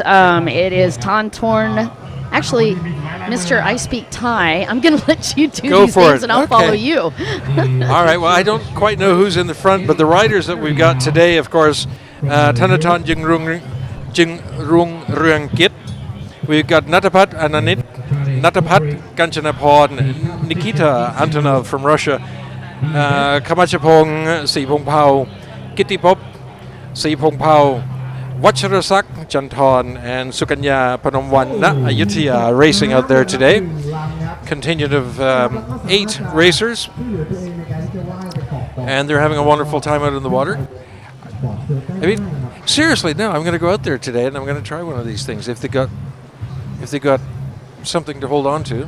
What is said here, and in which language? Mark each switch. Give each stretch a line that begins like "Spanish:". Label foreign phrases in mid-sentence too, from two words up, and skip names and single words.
English: It is Tontorn. Actually, Mr. I Speak Thai, I'm going to let you do these things and I'll follow you. All right. Well, I don't quite know who's in the front, but the riders that we've got today, of course, Thanathorn Jung Kit. We've got Natapat Ananit, Natapat Kanchanapon, Nikita Antonov from Russia, Kamachapong Sipong Pao, Kittipop Sipong Pao, Vacharasak Janton and Sukanya Panomwan Ayutthaya racing out there today. Contingent of 8 racers, and they're having a wonderful time out in the water. I mean, seriously, no, I'm going to go out there today and I'm going to try one of these things if they got something to hold on to.